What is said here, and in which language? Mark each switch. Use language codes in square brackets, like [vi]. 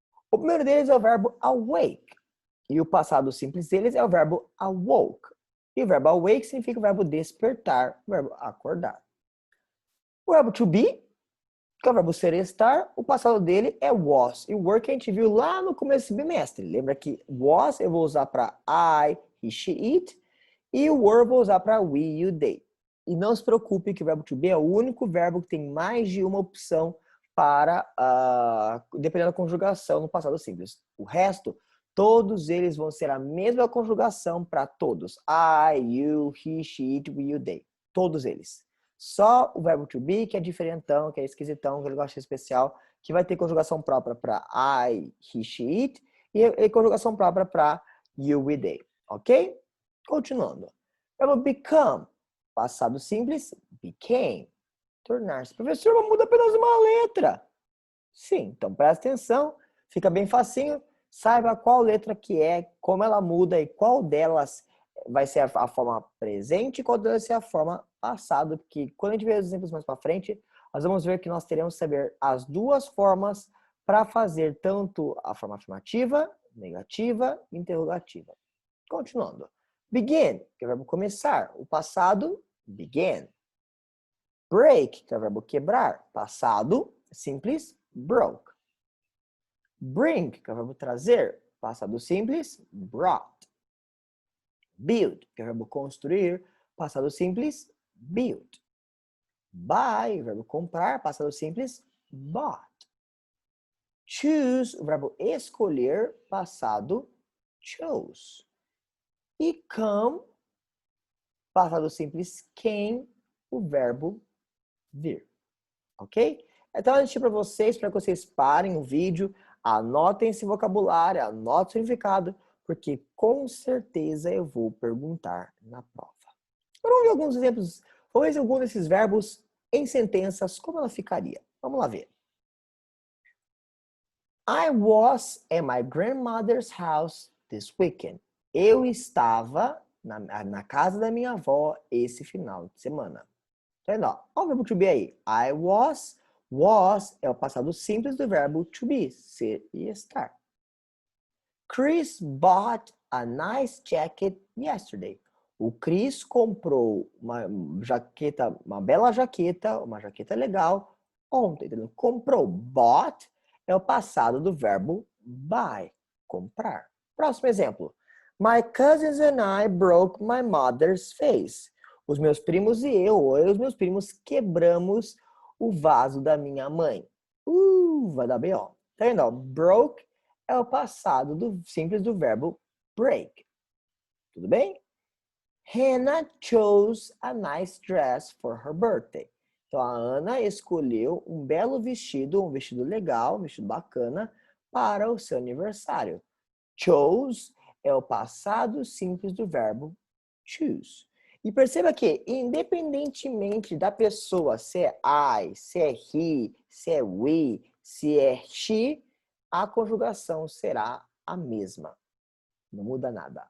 [pt] O primeiro deles é o verbo awake. E o passado simples deles é o verbo awoke. E o verbo awake significa o verbo despertar, o verbo acordar. O verbo to be, que é o verbo ser e estar, o passado dele é was. E o were que a gente viu lá no começo do bimestre. Lembra que was eu vou usar para I, he, she, it. E o were eu vou usar para we, you, they. E não se preocupe que o verbo to be é o único verbo que tem mais de uma opção para, dependendo da conjugação no passado simples. O resto, todos eles vão ser a mesma conjugação para todos. [en] I, you, he, she, it, we, you, they. [pt] Todos eles. Só o verbo to be, que é diferentão, que é esquisitão, que ele gosta de especial, que vai ter conjugação própria para I, he, she, it, e conjugação própria para you, we, they. Ok? Continuando. Verbo become. Passado simples, became. Tornar-se. Professor, mas muda apenas uma letra. Sim, então presta atenção. Fica bem facinho. Saiba qual letra que é, como ela muda e qual delas vai ser a forma presente e qual delas vai ser a forma passado. Porque quando a gente ver os exemplos mais para frente, nós vamos ver que nós teremos que saber as duas formas para fazer tanto a forma afirmativa, negativa e interrogativa. Continuando. Begin, que é o verbo começar. O passado, began. Break, que é o verbo quebrar. Passado, simples, broke. Bring, que é o verbo trazer. Passado simples, brought. Build, que é o verbo construir. Passado simples, built. Buy, o verbo comprar. Passado simples, bought. Choose, o verbo escolher. Passado, chose. E come, passado simples, came, o verbo vir. Ok? Então, eu deixei para vocês que vocês parem o vídeo, anotem esse vocabulário, anotem o significado, porque com certeza eu vou perguntar na prova. Vamos ver alguns exemplos, vamos ver alguns desses verbos em sentenças, como ela ficaria. Vamos lá ver. [en] I was at my grandmother's house this weekend. [pt] Eu estava na casa da minha avó esse final de semana. Tá vendo? Olha o verbo to be aí. [en] I was. [pt] Was é o passado simples do verbo to be, ser e estar. [en] Chris bought a nice jacket yesterday. [pt] O Chris comprou uma jaqueta, uma bela jaqueta, uma jaqueta legal ontem. Entendeu? Comprou. Bought é o passado do verbo buy, comprar. Próximo exemplo. [en] My cousins and I broke my mother's vase. [pt] Os meus primos e os meus primos quebramos o vaso da minha mãe. Vai dar B.O. Tá vendo? Broke é o passado simples do verbo break. Tudo bem? [en] Hannah chose a nice dress for her birthday. [pt] Então, a Ana escolheu um belo vestido, um vestido legal, um vestido bacana, para o seu aniversário. Chose é o passado simples do verbo choose. E perceba que, independentemente da pessoa, se é I, se é he, se é we, se é she, a conjugação será a mesma. Não muda nada.